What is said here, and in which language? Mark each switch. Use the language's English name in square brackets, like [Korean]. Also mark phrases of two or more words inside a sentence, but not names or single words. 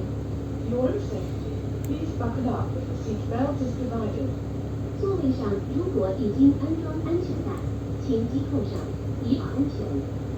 [English] For your own safety, please buckle up if the seat belt is provided. [Chinese] 座位上如果已经安装安全带，请系扣上，以保安全。